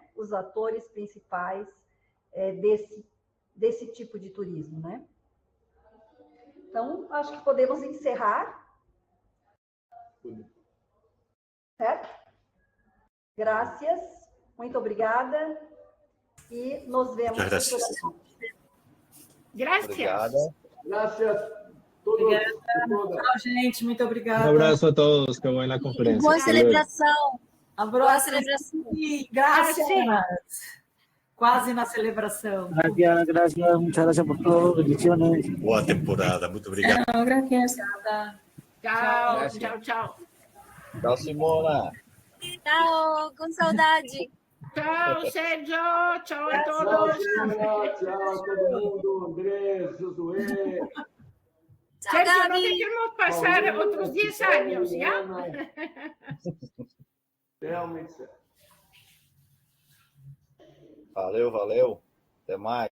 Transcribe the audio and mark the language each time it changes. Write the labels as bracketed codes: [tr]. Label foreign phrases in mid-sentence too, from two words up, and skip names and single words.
[pt] Os atores principais desse tipo de turismo, né? Então, acho que podemos encerrar. Certo? Graças, muito obrigada e nos vemos. [es] Gracias. Gracias. Gracias. [pt] Obrigada. Tchau, gente. Muito obrigada. Um abraço a todos. Que boa conferência. Boa celebração. Boa celebração. Graças. Quase na celebração. [es] Gracias. Muchas gracias por todo. Bendiciones. [pt] Boa temporada. Muito obrigado. [es] Gracias. [pt] Tchau, tchau, tchau. Tchau, Simona. Tchau, com saudade. Tchau, Sérgio. Tchau a todos. Tchau, todo mundo. Andrés, Josué. [es] Sergio, no dejemos pasar otros 10 años, ¿ya? [pt] Realmente certo. Valeu. Até mais.